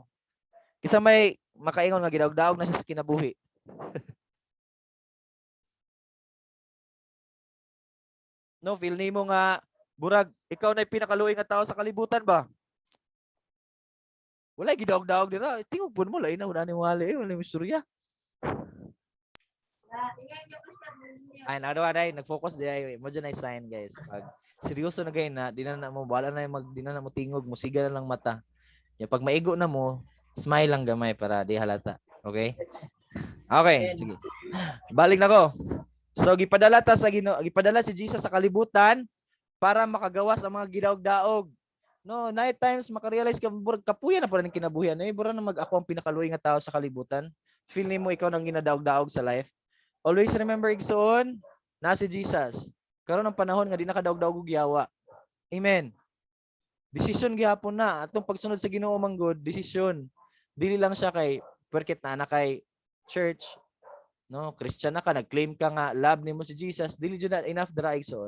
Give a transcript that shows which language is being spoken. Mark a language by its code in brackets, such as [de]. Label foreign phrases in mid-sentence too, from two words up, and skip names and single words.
[ceb] Kisa may makaingon nga gidaog-daog na siya sa kinabuhi. No, feel nimo nga burag ikaw na pinakaluoy nga tao sa kalibutan ba? Wala gidaog-daog dira. Tingog pud mo lain na una ni wali, wala istorya. Ay, nag-focus di ay mo dyan ay sign guys. Pag seryoso na gay na, di na mo wala na di na mo tingog, musiga na lang mata. Ya pag maigo na mo, smile lang gamay para di halata. Okay? Okay, sige. Balik na ko. So gipadala ta sa Ginoo, gipadala si Jesus sa kalibutan para makagawa sa mga gidaog-daog. No, night times makarealize ka burag kapuya na pala ning kinabuhian. Bura na ako ang pinakaluoy nga tao sa kalibutan. Feel nimo ikaw nang ginadaog-daog sa life. [en] Always remember [ceb] igsoon na si Jesus. Karon ang panahon nga di na kadaog-daog og yawa. Amen. Decision gihapon na atong pagsunod sa Ginoo manggod, decision. Dili lang siya kay perket na kay church. No, Christian na ka, nag-claim ka nga love nimo si Jesus, dili jud na enough dira igsoon.